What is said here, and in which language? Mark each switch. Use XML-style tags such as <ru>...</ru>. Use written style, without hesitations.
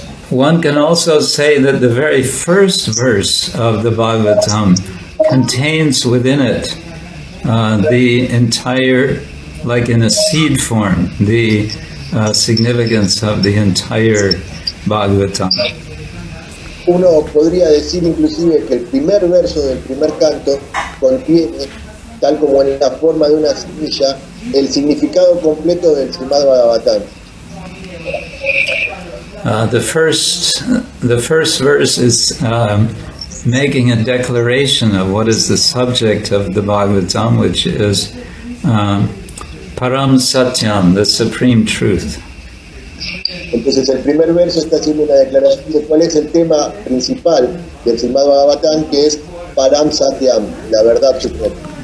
<en>One can also say that the very first verse of the Bhagavatam contains within it the entire, like in a seed form, the significance of the entire Bhagavatam.</en> <es>Uno podría decir inclusive que el primer verso del primer canto contiene, tal como en la forma de una semilla, el significado completo del Srimad-Bhagavatam.</es> <en>The first verse is making a declaration of what is the subject of the Bhagavatam, which is Param Satyam, the supreme truth.</en> <es>Entonces el primer verso está haciendo una declaración de cuál es el tema principal del Srimad-Bhagavatam, que es Param Satyam, la verdad suprema.</es>